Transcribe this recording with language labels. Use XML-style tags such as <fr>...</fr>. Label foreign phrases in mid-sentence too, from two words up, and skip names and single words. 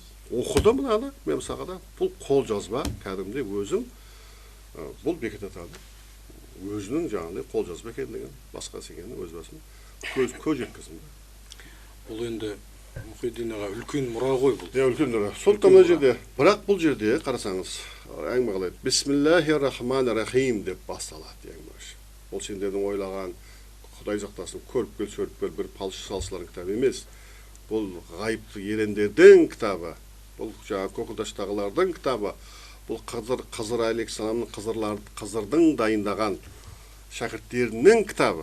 <kk>Оқыды мынаны, мен мысалға да, бұл қол жазба, кәдімгідей өзім, бұл Бекет атаның өзінің жаңағындай қол жазба екендігін, басқасы екенін өз басын көз жеткіздім. Бұл енді Мұхиддин аға үлкен мұра ғой бұл. Үлкен мұра. Сондықтан мына жерде, бірақ бұл жерде қарасаңыз, әңгіме қалайды.</kk> <ar>بسم الله الرحمن الرحيم</ar> <kk>деп басталады әңгіме. Бұл сендердің ойлаған, Құдай сақтасын, көріп кел, сөріп кел, бір палшы салшылардың кітабы емес. Бұл ғайыпты ерендердің кітабы, бұл жаңа Көкілташтағылардың кітабы, бұл Қызыр алейхиссаламның Қызырдың дайындаған шәкірттерінің кітабы.</kk>